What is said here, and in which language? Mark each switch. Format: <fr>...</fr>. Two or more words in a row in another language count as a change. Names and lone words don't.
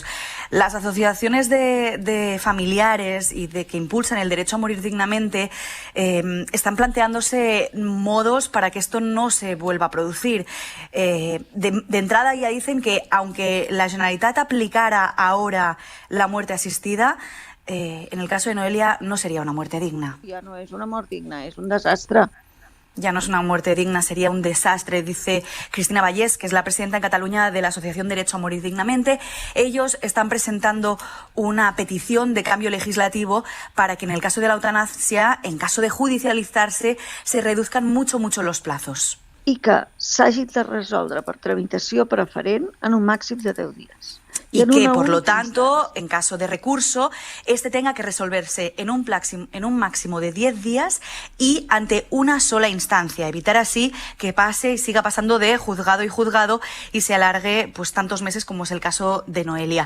<es>Las asociaciones de familiares y de que impulsan el derecho a morir dignamente están planteándose modos para que esto no se vuelva a producir. De entrada ya dicen que aunque la Generalitat aplicara ahora la muerte asistida, en el caso de Noelia no sería una muerte digna.</es> <ca>Ja no és una mort digna, és un desastre.</ca> <es>Ya no es una muerte digna, sería un desastre, dice Cristina Vallès, que es la presidenta en Cataluña de la Asociación Derecho a Morir Dignamente. Ellos están presentando una petición de cambio legislativo para que en el caso de la eutanasia, en caso de judicializarse, se reduzcan mucho los plazos.</es> <ca>I que s'hagi de resoldre per tramitació preferent en un màxim de 10 dies.</ca> <es>Y que, por lo tanto, en caso de recurso, este tenga que resolverse en un máximo de 10 días y ante una sola instancia. Evitar así que pase y siga pasando de juzgado y juzgado y se alargue pues tantos meses como es el caso de Noelia.</es>